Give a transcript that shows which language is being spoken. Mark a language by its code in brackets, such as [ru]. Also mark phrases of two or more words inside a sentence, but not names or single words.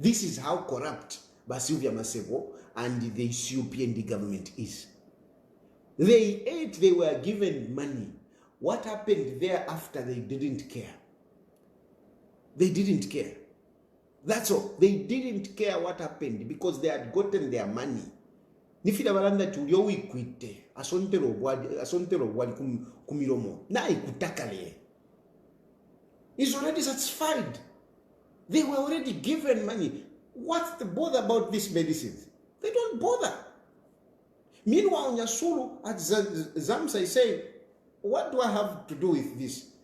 [en] This is how corrupt SYLVIA MASEBO and the UPND government is. They ate, they were given money. What happened thereafter, they didn't care. They didn't care. That's all. They didn't care what happened because they had gotten their money. [bem] Nifida balanda tulio wikwite asontero bwali kumiromo na ikutakale. [en] He's already satisfied. They were already given money. What's the bother about these medicines? They don't bother. Meanwhile, Nyasulu at Zamsa is saying, what do I have to do with this?